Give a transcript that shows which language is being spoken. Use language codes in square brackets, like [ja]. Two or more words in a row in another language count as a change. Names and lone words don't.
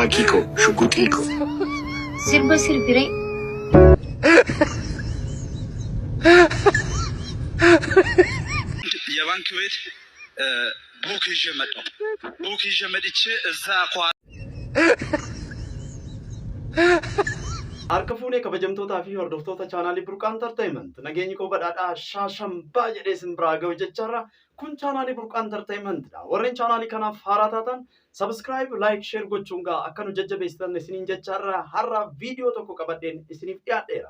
[om] Makiko, Shukutiko. Sirba sirbiree. [am] የባንክ ቤት ቡክ ይዤ መጣሁ። ቡክ ይዤ መጥቼ እዛ [om] Harka kabajamtootaa fi hordoftoota chaanaalii Burqaa Entertainment nageenyi koo badhaadhaa shaashambaa jedhee isin biraa ga'u jecharra kun chaanaalii Burqaa Entertainmentdha. Warreen chaanaalii kanaaf haaraa taatan [en] subscribe, like, share [om] gochuun gaa akka nu jajjabeessitan isiniin jecharra har'a viidiyoo tokko qabadheen isiniif dhiyaadheera.